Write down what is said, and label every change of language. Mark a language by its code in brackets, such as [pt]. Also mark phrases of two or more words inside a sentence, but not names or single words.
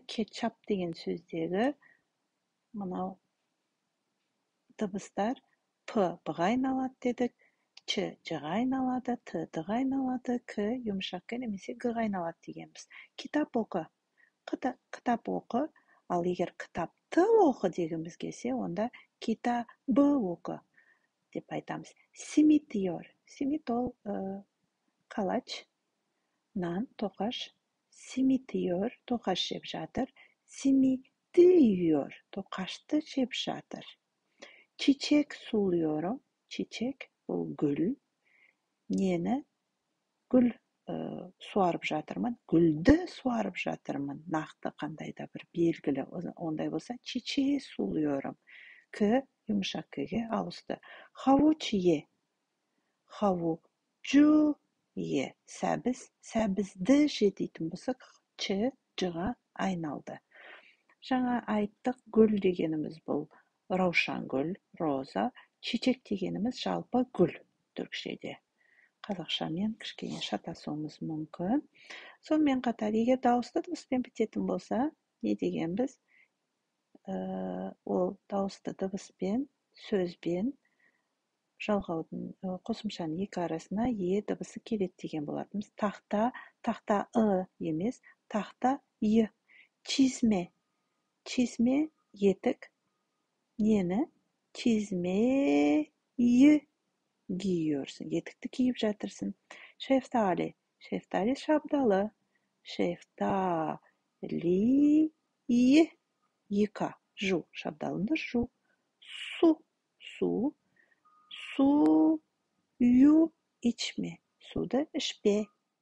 [kk] Кетчап деген сөздегі мынау дыбыстар П-ға айналады дедік, Ч Ж-ға айналады, Т Д-ға айналады, К жұмшақ К немесе Г-ға айналады дегенбіз. Кітап оқы. Кітап оқы. Ал егер кітапты оқы дегеніміз келсе, онда китабы оқы деп айтамыз. [tr] Simit yiyor. [kk] Simit ол қалач, нан, тоқаш. [tr] Simit yiyor, [kk] тоқаш жеп жатыр. [tr] Simiti yiyor, [kk] тоқашты жеп жатыр. [tr] Çiçek suluyorum. Çiçek [kk] бұл гүл. Нені? Гүл суарып жатырмын. Гүлді суарып жатырмын. Нақты қандай да бір белгілі. Ондай болса, [tr] çiçeği suluyorum. [kk] К жұмшақ К-ге ауысты. [tr] Havuç ye. Havucu ye. [kk] Сәбізді же дейтін болсақ, Ч Ж-ға айналды. Жаңа айттық, гүл дегеніміз бұл раушан гүл, роза. Çiçek дегеніміз жалпы гүл түркшеде. Қазақшамен кішкене шатасуымыз мүмкін. Сонымен қатар, егер дауысты дыбыспен бітетін болса, не дегенбіз? Ол дауысты дыбыспен, сөзбен жалғаудың қосымшаның екі арасына Е дыбысы келеді деген болатынбыз. Тақта емес, тақта Й. [tr] Çizme етік. [kk] Нені? [tr] Çizmeyi giyiyorsun. [kk] Етікті киіп жатырсың. [tr] Şeftali şabdalı. Şeftaliyi yıka. [kk] Жу. Шабдалынды жу. Suyu içme. Суды ішпе.